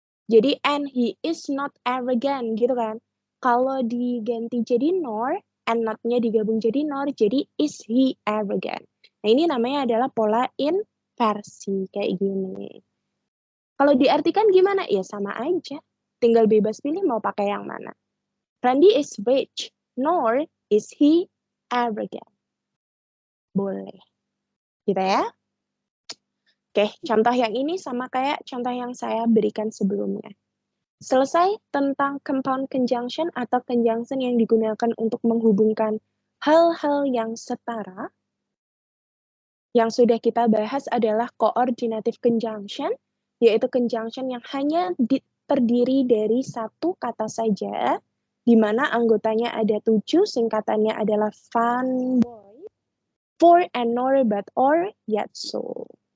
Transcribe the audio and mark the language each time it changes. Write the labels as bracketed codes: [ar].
[id] Jadi, [en] and he is not arrogant, [id] gitu kan. Kalau diganti jadi nor, and not-nya digabung jadi nor, jadi [en] is he arrogant. [id] Nah, ini namanya adalah pola inversi, kayak gini. Kalau diartikan gimana? Ya sama aja. Tinggal bebas pilih mau pakai yang mana. [en] Randy is rich, nor is he arrogant. [id] Boleh. Gitu ya. Oke, contoh yang ini sama kayak contoh yang saya berikan sebelumnya. Selesai tentang compound conjunction atau conjunction yang digunakan untuk menghubungkan hal-hal yang setara. Yang sudah kita bahas adalah coordinative conjunction, yaitu conjunction yang hanya terdiri dari satu kata saja, di mana anggotanya ada 7, singkatannya adalah fun, boy, for, and nor, but, or, yet, so.